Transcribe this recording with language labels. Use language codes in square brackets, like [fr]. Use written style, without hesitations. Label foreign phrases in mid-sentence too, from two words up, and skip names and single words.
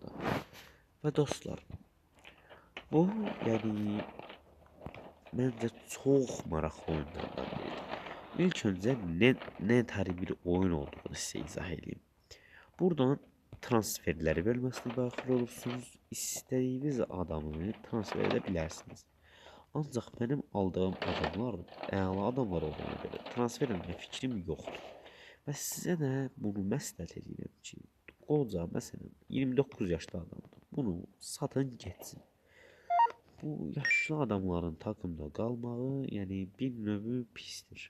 [tr] Ve dostlar, bu yani bence çok maraqlı oyunlardan biridir. İlk önce ne tər bir oyun olduğunu size izah edeyim. Buradan transferleri bölmesine daxil olursunuz. İstediğiniz adamı transfer edebilirsiniz. [az] Ancaq mənim aldığım adamlar əla adamlar olduğuna görə transfer etmə fikrim yoxdur. Və sizə də bunu məsləhət edirəm ki, qoca məsələn 29 yaşlı adamdır. Bunu satın getsin. Bu yaşlı adamların takımda qalmağı, yəni bir növ pisdir.